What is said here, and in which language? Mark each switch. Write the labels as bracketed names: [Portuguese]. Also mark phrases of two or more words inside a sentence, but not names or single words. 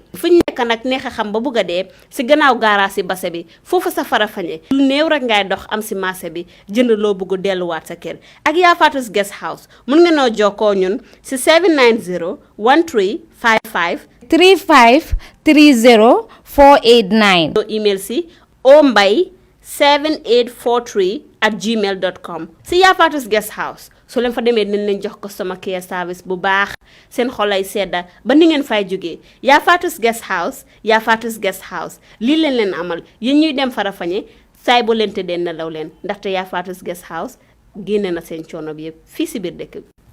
[Wolof] fu ñu nekk nag neex a xam ba bëgg a dee si gannaaw gaaraas si base bi foofu sa fara fañe lu néew rek ngay dox am si marché bi jënd loo bëgg delluwaat sa kër ak yaa Fatou Guest House mun nga noo jokkoo ñun si 790 1355 35 30 489 email si ombay7843@gmail.com si yaa Fatou Guest House so leen fa demee dinañ leen jox [English] customer care service [Wolof] bu baax seen xolay sedda ba ni ngeen fay jógee yaa Fatou Guest House yaa Fatou Guest House lii leen amal yéen ñuy dem fara fañe saay bo leen tëddee nelaw leen ndaxte yaa Fatou Guest House génne na seen coono bi yëpp fii si biir dëkk bi